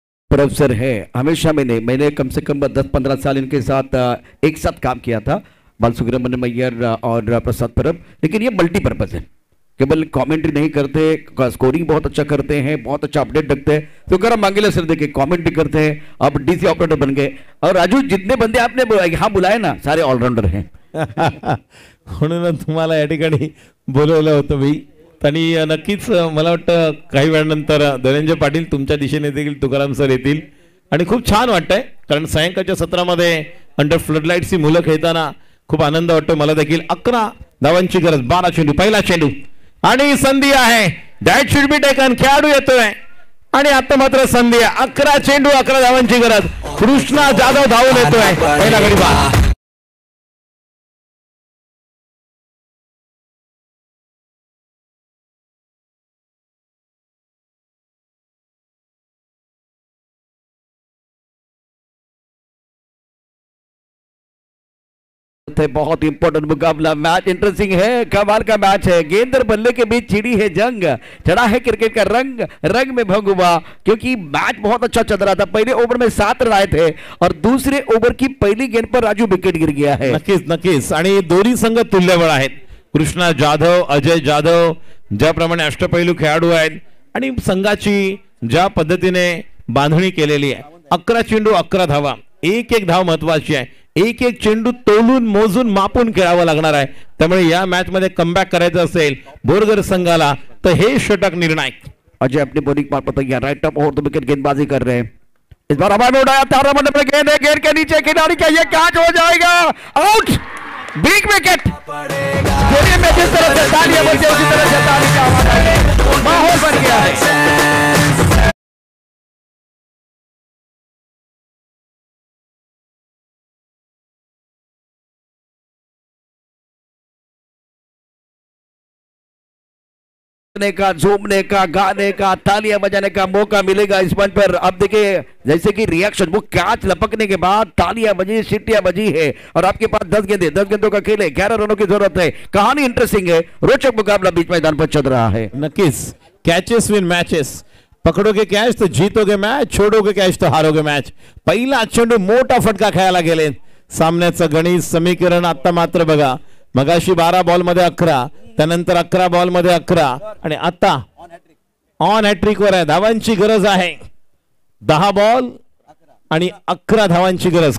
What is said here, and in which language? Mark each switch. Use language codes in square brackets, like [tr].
[hi] अवसर है, हमेशा मैंने कम से कम 10-15 साल इनके साथ एक साथ काम किया था, बालसुब्रमण्यम मैयर और प्रसाद परब, लेकिन ये मल्टीपर्पज है, केवल कमेंट्री नहीं करते, स्कोरिंग बहुत अच्छा करते हैं, बहुत अच्छा अपडेट रखते हैं। तो कर मांगेला सर देखिए कमेंट भी करते हैं, अब डीसी ऑपरेटर बन गए। और राजू जितने बंदे आपने यहाँ बुलाए ना सारे ऑलराउंडर हैं। [mr] म्हणून तुम्हाला या ठिकाणी बोलवलं होतं मी, आणि नक्कीच मला वाटतं काही वेळानंतर धनंजय पाटील तुमच्या दिशेने देखील तुकाराम सर येतील, आणि खूप छान वाटतंय कारण सायंकाळच्या सत्रामध्ये अंडर फ्लडलाईट्सची मुलं खेळताना खूप आनंद वाटतो मला देखील। 11 धावांची गरज, 12 चेंडू, पहिला चेंडू आणि संधी आहे, [en] That should be taken. [mr] खेळाडू येतोय आणि आता मात्र संधी आहे, 11 चेंडू 11 धावांची गरज, कृष्णा जाधव धावून येतोय, पहिला गडी बाद। [hi] बहुत इंपॉर्टेंट मुकाबला, मैच इंटरेस्टिंग है, कमाल का मैच है। गेंद और बल्ले के बीच छिड़ी है जंग, चढ़ा है क्रिकेट का रंग, रंग में भंग हुआ क्योंकि मैच बहुत अच्छा चल रहा था। पहले ओवर में 7 रन आए थे और दूसरे ओवर की पहली गेंद पर राजू विकेट गिर गया है। [mr] नक्कीच नक्कीच, आणि दोन्ही संघ तुल्यबळ आहेत, कृष्णा जाधव, अजय जाधव ज्याप्रमाणे अष्टपैलू खेळाडू आहेत आणि संघाची ज्या पद्धतीने बांधणी केलेली आहे, 11 चेंडू 11 धावा, एक एक धाव महत्वाची आहे, एक एक चेंडू तोलून मोजून मापून खेळावं लागणार आहे। त्यामुळे या मॅच मध्ये कमबॅक करायचं असेल बोरगर संघाला तर हे षटक निर्णायक। [hi] अजय अपनी बॉलिंग पर पता राइट अप और तो विकेट गेंदबाजी कर रहे हैं, इस बार हवा में उड़ाया, 18 नंबर पर गेंद है, गेंद के नीचे खिलाड़ी का ये कैच हो जाएगा, आउट, बिग विकेट। में जिस तरह से तालियां बजती है उसी तरह से ताली का आवाज है, माहौल बन गया है। का झूमने का, गाने का, तालियां बजाने का मौका मिलेगा इस मंच पर। अब देखिए जैसे कि रिएक्शन, वो कैच लपकने के बाद तालियां बजी, सीटियां बजी है और आपके पास 10 गेंदे, 10 गेंदों का खेल है, 11 रनों की जरूरत है। कहानी इंटरेस्टिंग है, रोचक मुकाबला बीच मैदान पर चल रहा है। नक्कीच, [en] catches win matches, [hi] पकडोगे कैच तो जीतोगे मैच, छोडोगे कैच तो हारोगे मैच। [mr] पहिला चेंडू मोठा फटका खेळायला गेले, सामन्याचं गणित समीकरण आता मात्र बघा, मगाशी 12 बॉल मध्ये 11, त्यानंतर 11 बॉल मध्ये 11 आणि आता ऑन हॅट्रिक वर आहे। धावांची गरज आहे, 10 बॉल आणि 11 धावांची गरज।